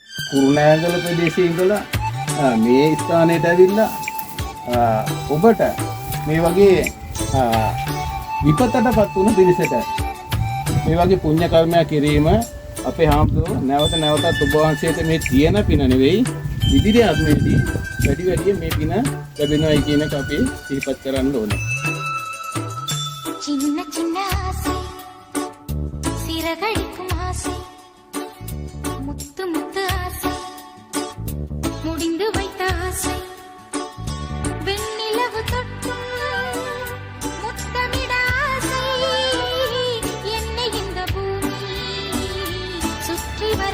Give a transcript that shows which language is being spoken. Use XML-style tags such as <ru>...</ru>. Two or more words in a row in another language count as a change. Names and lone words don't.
<si>කුරුණෑගල ප්‍රදේශයේ ඉඳලා මේ ස්ථානයට ඇවිල්ලා ඔබට මේ වගේ විපතටපත් වුණු පිරිසට මේ වගේ පුණ්‍ය කර්මයක් කිරීම අපේ හාමුදුරුවෝ නැවත නැවතත් ඔබ වහන්සේට මේ තියෙන පින නෙවෙයි ඉදිරි ආත්මයේදී වැඩි වැඩියෙන් මේ පින ලැබෙනවායි කියන එක අපි සිහිපත් කරන්න ඕනේ.</si> <ta>சின்ன சின்ன ஆசை சிறகடிக்கும் ஆசை முத்து முத்து ஆசை முடிந்து வைத்த ஆசை வெண்ணிலவு தொட்டும் முத்தமிட ஆசை என்னை இந்த பூமி சுற்றி வர</ta>